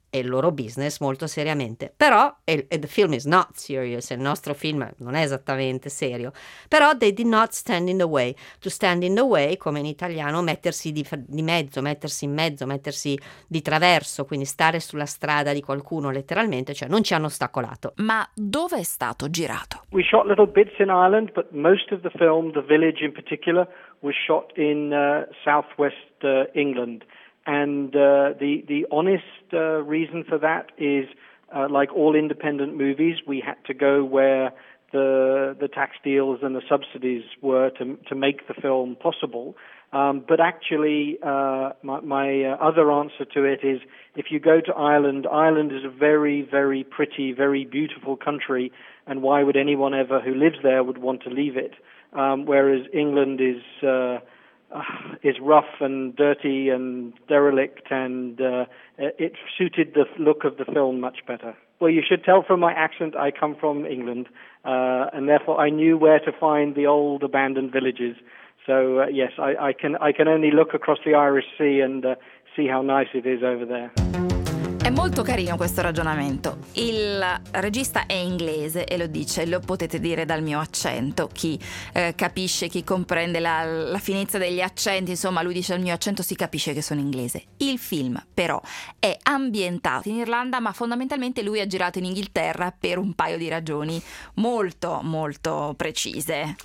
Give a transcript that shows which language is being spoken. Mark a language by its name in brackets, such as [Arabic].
[Italian] è il loro business molto seriamente. Però, [English] the film is not serious, [Italian] il nostro film non è esattamente serio, però [English] they did not stand in the way. To stand in the way, [Italian] come in italiano, mettersi di mezzo, mettersi in mezzo, mettersi di traverso, quindi stare sulla strada di qualcuno letteralmente, cioè non ci hanno ostacolato. Ma dove è stato girato? [English] We shot little bits in Ireland, but most of the film, the village in particular, was shot in southwest England. And the honest reason for that is, like all independent movies, we had to go where the tax deals and the subsidies were to make the film possible. But actually, my other answer to it is, if you go to Ireland, Ireland is a very, very pretty, very beautiful country, and why would anyone ever who lives there would want to leave it? Whereas England is rough and dirty and derelict, and it suited the look of the film much better. Well, you should tell from my accent I come from England, and therefore I knew where to find the old abandoned villages. So yes, I can only look across the Irish Sea and see how nice it is over there. [Italian] È molto carino questo ragionamento. Il regista è inglese e lo dice, lo potete dire dal mio accento, chi capisce, chi comprende la finezza degli accenti, insomma, lui dice il mio accento, si capisce che sono inglese. Il film però è ambientato in Irlanda, ma fondamentalmente lui ha girato in Inghilterra per un paio di ragioni molto molto precise.